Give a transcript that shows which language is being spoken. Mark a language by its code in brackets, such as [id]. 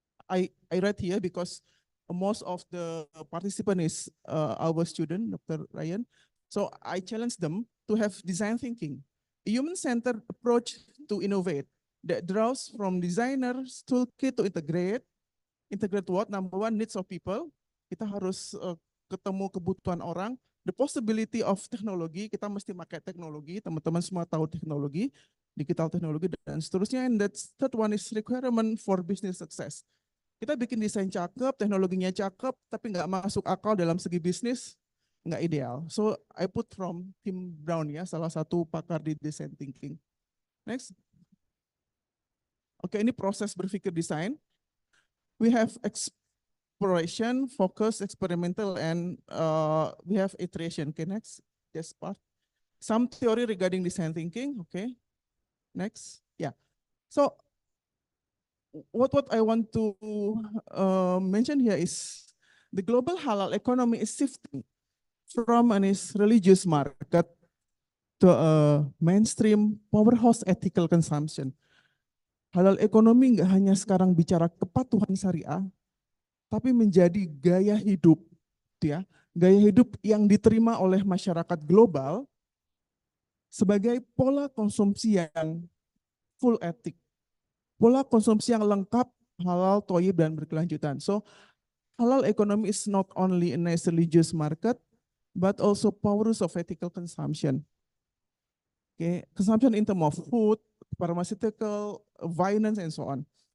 [en] I read here because most of the participant is our student, Dr. Ryan. So I challenge them to have design thinking, a human-centered approach to innovate that draws from designers toolkit to integrate what? Number one, needs of people. [id] Kita harus ketemu kebutuhan orang. [en] The possibility of [id] teknologi, kita mesti pakai teknologi, teman-teman semua tahu teknologi, digital teknologi dan seterusnya. [en] And that third one is requirement for business success. [id] Kita bikin desain cakep, teknologinya cakep, tapi nggak masuk akal dalam segi bisnis, nggak ideal. [en] So I put from Tim Brown [id] ya, salah satu pakar di [en] design thinking. Next. [id] Oke, ini proses berpikir desain. [en] We have exploration, focus, experimental, and we have iteration. Okay, next. This part. Some theory regarding design thinking. Okay. Next. Yeah. So what I want to mention here is the global halal economy is shifting from an religious market to a mainstream powerhouse ethical consumption. [id] Halal ekonomi nggak hanya sekarang bicara kepatuhan syariah, tapi menjadi gaya hidup, ya, gaya hidup yang diterima oleh masyarakat global sebagai pola konsumsi yang full etik, pola konsumsi yang lengkap, halal, thayyib, dan berkelanjutan. [en] So halal economy is not only a nice religious market, but also powers of ethical consumption. Okay, consumption in terms of food, pharmaceutical, finance, and so on.